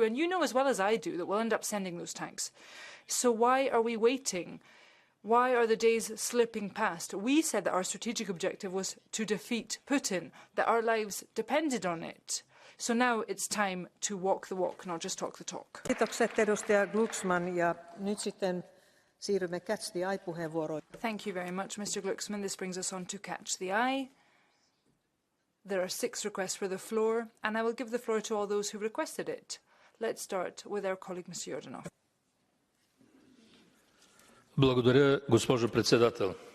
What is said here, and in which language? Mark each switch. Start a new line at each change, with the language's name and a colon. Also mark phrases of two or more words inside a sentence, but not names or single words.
English: And you know as well as I do that we'll end up sending those tanks. So why are we waiting? Why are the days slipping past? We said that our strategic objective was to defeat Putin, that our lives depended on it. So now it's time to walk the walk, not just talk the talk.
Finnish: Kiitokset edustaja Glucksmann, ja nyt sitten siirrymme Catch the Eye-puheenvuoroihin.
English: Thank you very much, Mr. Glucksmann. This brings us on to Catch the Eye. There are 6 requests for the floor, and I will give the floor to all those who requested it. Let's start with our colleague, Mr. Yordanov.
Bulgarian: Благодаря, госпожо председател.